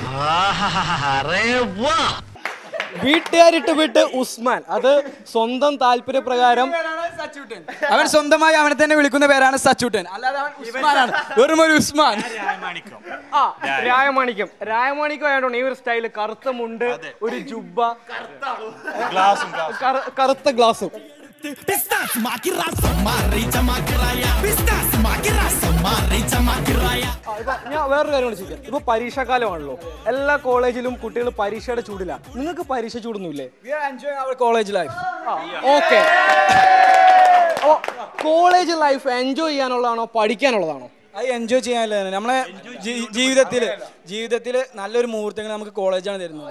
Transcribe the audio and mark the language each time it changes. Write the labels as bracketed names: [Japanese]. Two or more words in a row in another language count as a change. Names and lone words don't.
[Malayalam] വീട്ടുകാരിട്ട് വിട്ട് ഉസ്മാൻ, അത് സ്വന്തം താല്പര്യപ്രകാരം. അവൻ സ്വന്തമായി അവനെ തന്നെ വിളിക്കുന്ന പേരാണ് സച്ചൂട്ടൻ, അല്ലാതെ അവൻ ഉസ്മാനാണ്, വെറും ഒരു ഉസ്മാൻ. രായമാണിക്യം. രായമാണിക്യം ആയതുകൊണ്ട് ഈ ഒരു സ്റ്റൈല്, കറുത്ത മുണ്ട്, ഒരു ജുബ്ബ, കറുത്ത ഗ്ലാസും. Pistas maki rasa mari chamakiraya Pistas maki rasa mari chamakiraya. ഞാൻ വേറൊരു കാര്യം ചോദിക്കാം. ഇപ്പൊ പരീക്ഷാകാലമാണല്ലോ, എല്ലാ കോളേജിലും കുട്ടികൾ പരീക്ഷയുടെ ചൂടില്ല. നിങ്ങൾക്ക് പരീക്ഷ ചൂടൊന്നുമില്ലേ? [English] college life. [Malayalam] ഓക്കെ, അപ്പോ [English] college life [Malayalam] എൻജോയ് ചെയ്യാനുള്ളതാണോ പഠിക്കാനുള്ളതാണോ? അത് എൻജോയ് ചെയ്യാനല്ലേ. നമ്മളെ ജീവിതത്തിൽ നല്ലൊരു മുഹൂർത്തങ്ങൾ നമുക്ക് കോളേജാണ് തരുന്നത്.